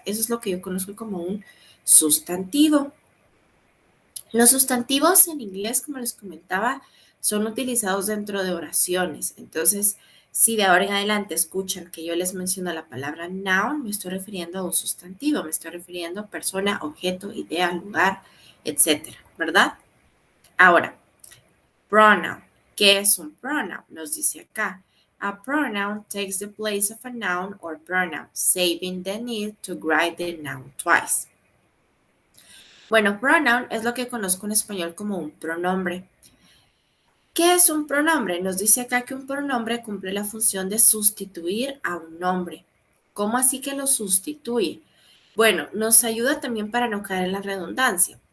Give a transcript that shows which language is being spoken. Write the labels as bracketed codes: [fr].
[es] Eso es lo que yo conozco como un sustantivo. Los sustantivos en inglés, como les comentaba, son utilizados dentro de oraciones. Entonces, si de ahora en adelante escuchan que yo les menciono la palabra noun, me estoy refiriendo a un sustantivo, me estoy refiriendo a persona, objeto, idea, lugar, etcétera, ¿verdad? Ahora, pronoun. ¿Qué es un pronoun? Nos dice acá. [en] A pronoun takes the place of a noun or pronoun, saving the need to write the noun twice. [es] Bueno, pronoun es lo que conozco en español como un pronombre. ¿Qué es un pronombre? Nos dice acá que un pronombre cumple la función de sustituir a un nombre. ¿Cómo así que lo sustituye? Bueno, nos ayuda también para no caer en la redundancia.